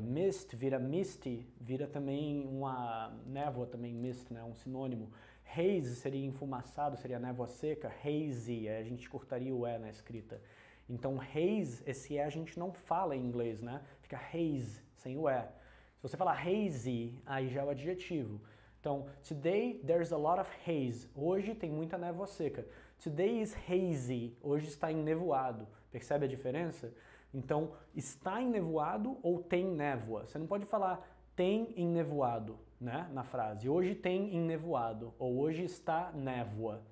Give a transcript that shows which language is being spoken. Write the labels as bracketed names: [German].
[Portuguese] Mist, vira misty, vira também uma névoa também, mist, né, um sinônimo. Haze seria enfumaçado, seria névoa seca. Hazy, a gente cortaria o E na escrita. Então, haze, esse E a gente não fala em inglês, né? Fica haze, sem o E. Se você falar hazy, aí já é o adjetivo. [English] Então, today there's a lot of haze. [Portuguese] Hoje tem muita névoa seca. [English] Today is hazy. [Portuguese] Hoje está ennevoado. Percebe a diferença? Então, está ennevoado ou tem névoa. Você não pode falar tem ennevoado, né, na frase. Hoje tem ennevoado ou hoje está névoa.